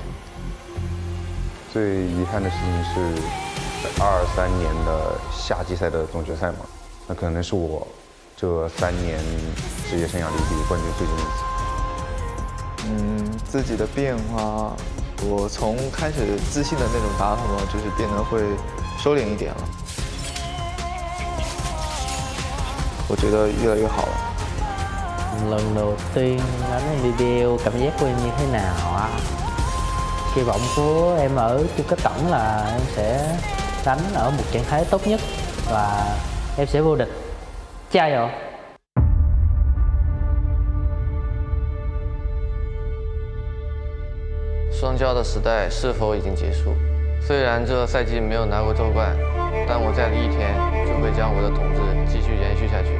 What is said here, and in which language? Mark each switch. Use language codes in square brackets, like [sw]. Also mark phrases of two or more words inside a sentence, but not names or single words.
[zh] 最遗憾的事情是，在23年的夏季赛的总决赛嘛，那可能是我这3年职业生涯里离冠军最近一次。自己的变化，我从开始自信的那种打法嘛，就是变得会收敛一點了。我覺得越來越好了。 [vi] Lần đầu tiên đánh Nbpl cảm giác của em như thế nào á? Kỳ vọng của em ở chung kết tổng là em sẽ đánh ở một trạng thái tốt nhất và em sẽ vô địch. [zh] 加油！双骄的时代是否已经结束？虽然这赛季没有拿过周冠，但我在的一天就会将我的统治继续延续下去。